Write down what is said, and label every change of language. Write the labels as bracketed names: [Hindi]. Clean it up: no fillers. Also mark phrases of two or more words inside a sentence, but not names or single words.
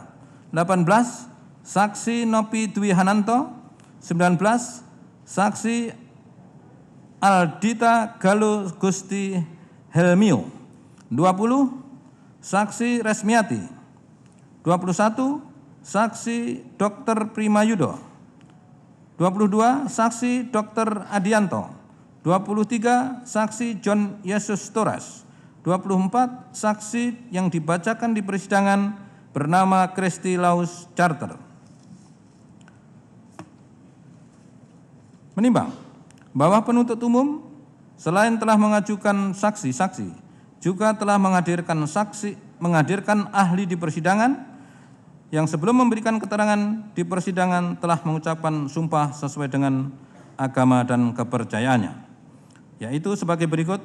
[Indonesian] 18. Saksi Nopi Dwi Hananto. 19. Saksi Aldita Galuh Gusti Helmio. 20. Saksi Resmiati. 21. Saksi Dr. Primayudo. 22. Saksi Dr. Adianto. 23. Saksi John Yesus Torres. 24. Saksi yang dibacakan di persidangan bernama Kristi Laus Charter. Menimbang bahwa penuntut umum selain telah mengajukan saksi-saksi, juga telah menghadirkan ahli di persidangan yang sebelum memberikan keterangan di persidangan telah mengucapkan sumpah sesuai dengan agama dan kepercayaannya, yaitu sebagai berikut.